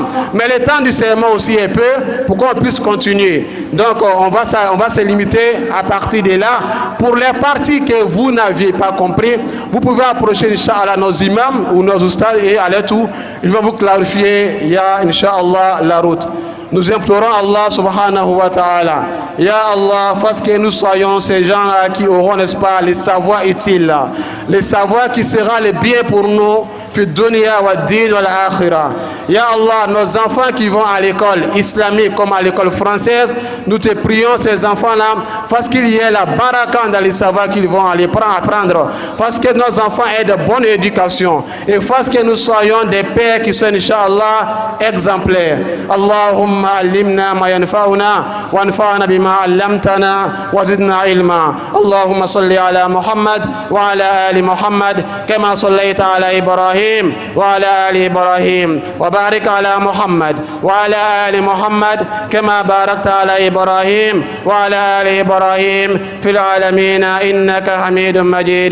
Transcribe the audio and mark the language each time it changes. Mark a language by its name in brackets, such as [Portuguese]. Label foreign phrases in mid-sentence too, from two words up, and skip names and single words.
[French] Mais le temps du serment aussi est peu, pour qu'on puisse continuer. Donc on va se limiter à partir de là. Pour les parties que vous n'aviez pas compris, vous pouvez approcher, Inch'Allah, nos imams ou nos ustads et aller tout. Ils vont vous clarifier, il y a, Inch'Allah, la route. Nous implorons Allah [Arabic] سبحانه وتعالى. يا الله, [French] fasse que nous soyons ces gens-là qui auront, n'est-ce pas, les savoirs utiles, les savoirs qui seront les biens pour nous, [Arabic] في الدنيا والدين والآخرة. يا الله, [French] nos enfants qui vont à l'école islamique comme à l'école française, nous te prions, ces enfants-là, fasse qu'il y ait la baraka dans les savoirs qu'ils vont aller apprendre, fasse que nos enfants aient de bonne éducation, et fasse que nous soyons des pères qui sont, Inch'Allah, exemplaires. [Arabic] Allahumma علمنا ما ينفعنا وانفعنا بما علمتنا وزدنا علما. اللهم صل على محمد وعلى آل محمد كما صليت على إبراهيم وعلى آل إبراهيم وبارك على محمد وعلى آل محمد كما باركت على إبراهيم وعلى آل إبراهيم في العالمين إنك حميد مجيد.